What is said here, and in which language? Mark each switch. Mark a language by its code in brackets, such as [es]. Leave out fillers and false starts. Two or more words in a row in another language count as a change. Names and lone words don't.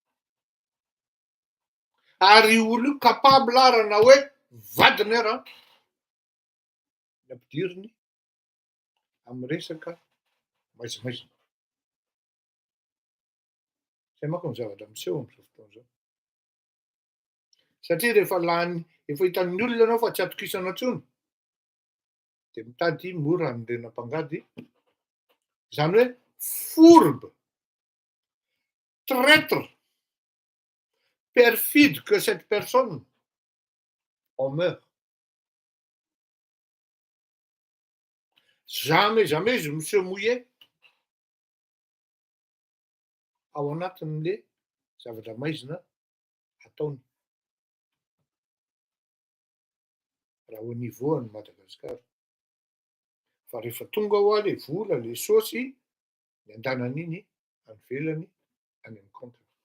[mg] Ary io olo io capable ara na hoe vadiny ara ny ampidiriny amin'ny resaka maizimaizina. Zay manko ny zavatra miseho amin'izao fotoana izao. Satria rehefa lany, efa hitan'ny olona ianao fa tsy atokisana intsony, dia mitady mora anorenam-pangady. Zany hoe [fr] fourbe, traître, perfide que cette personne, on meurt. Jamais, jamais je me suis mouillé [mg] ao anatin'le zavatra maizina ataony. Raha [fr] au niveau [mg] an'i Madagasikara. Fa rehefa tonga ao le vola, le saosy, ny andanan'iny any ivelany any amin'ny compte.